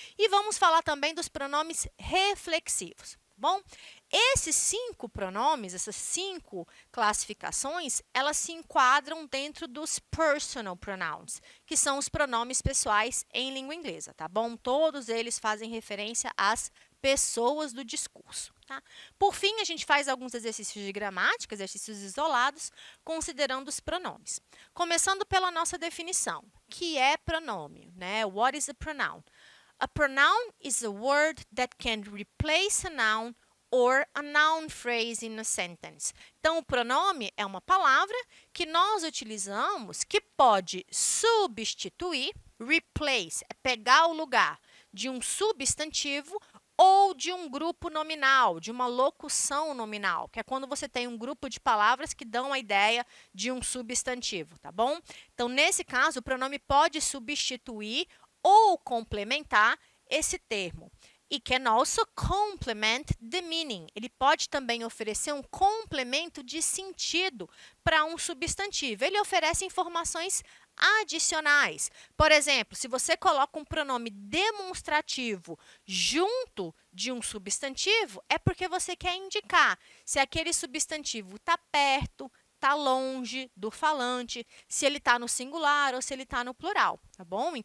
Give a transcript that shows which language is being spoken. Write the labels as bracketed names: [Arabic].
[Portuguese] E vamos falar também dos pronomes reflexivos. Bom, esses 5 pronomes, essas 5 classificações, elas se enquadram dentro dos personal pronouns, que são os pronomes pessoais em língua inglesa, tá bom? Todos eles fazem referência às pessoas do discurso, tá? Por fim, a gente faz alguns exercícios de gramática, exercícios isolados, considerando os pronomes. Começando pela nossa definição, que é pronome, né? [English] What is a pronoun? A pronoun is a word that can replace a noun or a noun phrase in a sentence. [Portuguese] Então, o pronome é uma palavra que nós utilizamos que pode substituir, replace, é pegar o lugar de um substantivo ou de um grupo nominal, de uma locução nominal, que é quando você tem um grupo de palavras que dão a ideia de um substantivo, tá bom? Então, nesse caso, o pronome pode substituir ou complementar esse termo. [English] It can also complement the meaning. [Portuguese] Ele pode também oferecer um complemento de sentido para um substantivo. Ele oferece informações adicionais. Por exemplo, se você coloca um pronome demonstrativo junto de um substantivo, é porque você quer indicar se aquele substantivo está perto, está longe do falante, se ele está no singular ou se ele está no plural, tá bom?